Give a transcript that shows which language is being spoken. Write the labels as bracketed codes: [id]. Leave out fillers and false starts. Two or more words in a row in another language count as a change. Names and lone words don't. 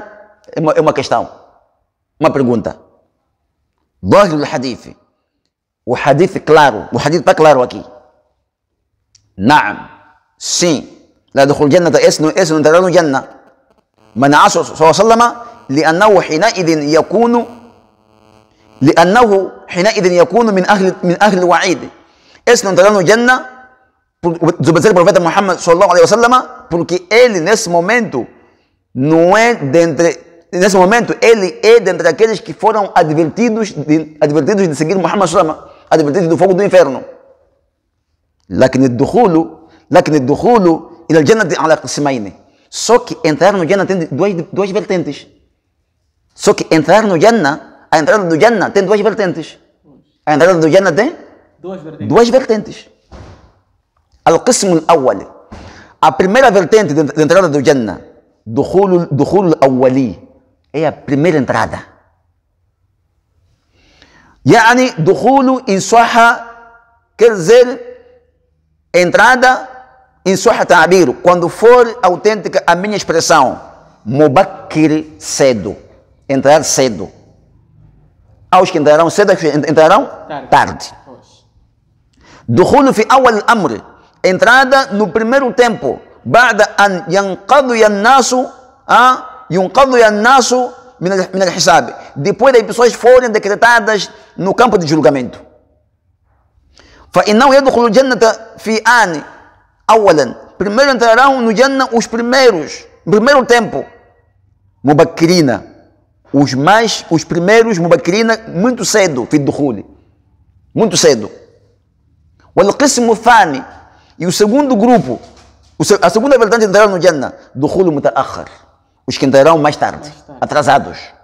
[pt] É uma questão, uma pergunta. [ar] ظاهر الحديث, [pt] o hadith claro, o hadith está claro aqui. [ar] نعم, sim, لا يدخل الجنة, [pt] esse não entrará no Jannah. [ar] من عاصى صلى الله عليه وسلم لأنه حينئذ يكون من أهل الوعيد, [pt] esse não entrará no Jannah por desobedecer o profeta Muhammad [ar] صلى الله عليه وسلم, [pt] porque ele nesse momento ele é dentre aqueles que foram advertidos de seguir Muhammad [ar] صلى الله عليه وسلم, [pt] advertidos do fogo do inferno. [ar] لكن الدخول إلى الجنة على قسمين, [pt] só que entrar no Jannah tem duas vertentes. Só que entrar no Jannah, a entrada do Jannah tem duas vertentes. A entrada do Jannah tem duas vertentes. [ar] القسم الأول, [pt] a primeira vertente de entrada do Jannah, [ar] دخول الأولي, [pt] é a primeira entrada. [ar] يعني دخول إن صح, [pt] quer dizer entrada [ar] إن صح تعبير, [pt] quando for autêntica a minha expressão, مبكر, cedo, entrar cedo. Aos que entrarão cedo, entrarão tarde. [ar] دخول في أول الأمر, [pt] entrada no primeiro tempo, [ar] بعد أن ينقضي الناس من الحساب, [pt] depois das pessoas forem decretadas no campo de julgamento. [ar] فإنه يدخل الجنة في آن أولا, [pt] primeiro entrarão no Jannah os primeiros, No primeiro tempo, Mubakirina, os primeiros Mubakirina, muito cedo, [ar] في الدخول, [pt] muito cedo. [ar] والقسم الثاني, [pt] e o segundo grupo, a segunda vertente entraram no Jannah, [ar] دخول متأخر, [pt] os que entrarão mais tarde, atrasados.